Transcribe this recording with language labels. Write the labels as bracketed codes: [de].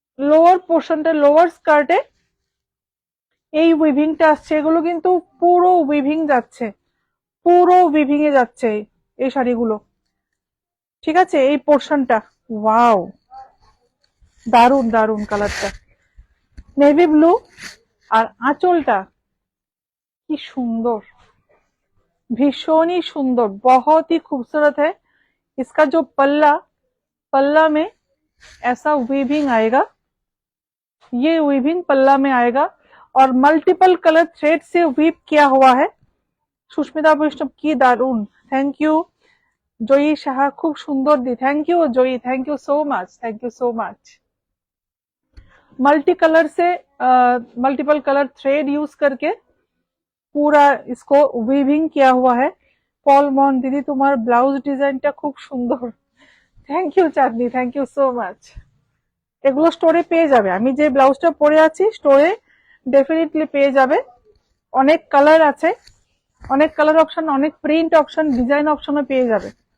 [bn] Lower পোর্শনটা, lower স্কার্টে এই উইভিংটা আসছে, এগুলো কিন্তু পুরো উইভিং যাচ্ছে, পুরো উইভিং এ যাচ্ছে এই শাড়িগুলো, ঠিক আছে। এই পোর্শনটা ওয়াও, দারুন দারুন কালারটা, নেভি ব্লু। আর আঁচলটা কি সুন্দর, [hi] भीषण ही सुंदर, बहुत ही खूबसूरत है। इसका जो पल्ला, पल्ला में ऐसा वीविंग आएगा, ये वीविंग पल्ला में आएगा और मल्टीपल कलर थ्रेड से वीव किया हुआ है। सुष्मिता वैष्णव की दारुण, थैंक यू। [bn] জয়ী সাহা খুব সুন্দর দি, thank you Joyee, thank you so মাच, [en] Thank you so much. [hi] Multi colour से मल्टीपल कलर थ्रेड यूज करके पूरा इसको वीविंग किया हुआ है। [bn] पॉल मॉन दीदी तुम्हार ब्लाउज डिजाइनটা খুব সুন্দর, thank you Chandni, thank you so much. এগুলো স্টোরে পেয়ে যাবে, আমি যে ব্লাউজটা পরে আছি স্টোরে ডেফিনেটলি পেয়ে যাবে। অনেক কালার আছে, অনেক কালার অপশন, অনেক প্রিন্ট অপশন, ডিজাইন অপশনও পেয়ে যাবে।